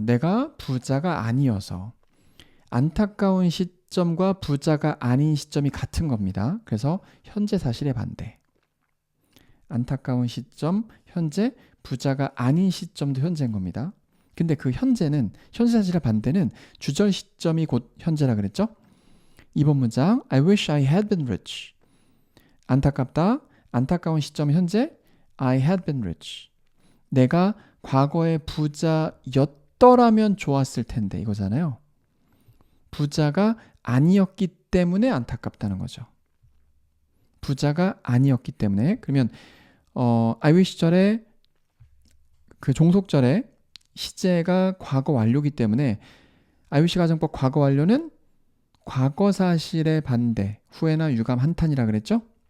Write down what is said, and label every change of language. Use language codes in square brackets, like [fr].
[ko] 내가 부자가 아니어서. 안타까운 시점과 부자가 아닌 시점이 같은 겁니다. 그래서 현재 사실의 반대. 안타까운 시점, 현재, 부자가 아닌 시점도 현재인 겁니다. 근데 그 현재 사실의 반대는 주절 시점이 곧 현재라 그랬죠? 2번 문장 [en] I wish I had been rich. [ko] 안타깝다. 안타까운 시점 현재 [en] I had been rich. [ko] 내가 과거에 부자였더라면 좋았을 텐데 이거잖아요. 부자가 아니었기 때문에 안타깝다는 거죠. 부자가 아니었기 때문에. 그러면 I wish 절에 그 종속절에 시제가 과거 완료이기 때문에 I wish 가정법 과거 완료는 과거 사실의 반대, 후회나 유감 한탄이라 그랬죠?